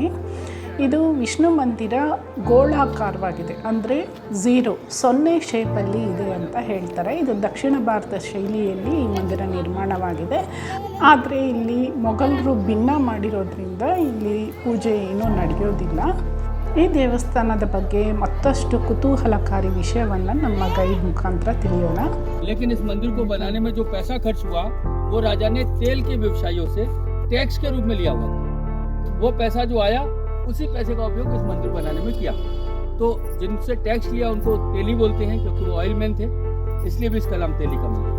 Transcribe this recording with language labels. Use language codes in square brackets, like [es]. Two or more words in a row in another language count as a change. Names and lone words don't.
[kn] ಇದು ವಿಷ್ಣು ಮಂದಿರ ಗೋಳಾಕಾರವಾಗಿದೆ, ಅಂದರೆ 0 ಶೇಪಲ್ಲಿ ಇದೆ ಅಂತ ಹೇಳ್ತಾರೆ. ಇದು ದಕ್ಷಿಣ ಭಾರತ ಶೈಲಿಯಲ್ಲಿ ಈ ಮಂದಿರ ನಿರ್ಮಾಣವಾಗಿದೆ. ಆದರೆ ಇಲ್ಲಿ ಮೊಘಲರು ಭಿನ್ನ ಮಾಡಿರೋದ್ರಿಂದ ಇಲ್ಲಿ ಪೂಜೆ ಏನೂ ನಡೆಯೋದಿಲ್ಲ. ಈ ದೇವಸ್ಥಾನದ ಬಗ್ಗೆ ಮತ್ತಷ್ಟು ಕುತೂಹಲಕಾರಿ ವಿಷಯವನ್ನು ನಮ್ಮ ಗೈಡ್ ಮುಖಾಂತರ ತಿಳಿಯೋಣ. [hi] लेकिन इस मंदिर को बनाने में जो पैसा खर्च हुआ वो राजा ने तेल के व्यवसायियों से टैक्स के रूप में लिया हुआ था. वो पैसा जो आया उसी पैसे का उपयोग इस मंदिर बनाने में किया. तो जिनसे टैक्स लिया उनको तेली बोलते हैं क्योंकि वो [en] oil man [hi] थे, इसलिए भी इसका नाम तेली का मंदिर.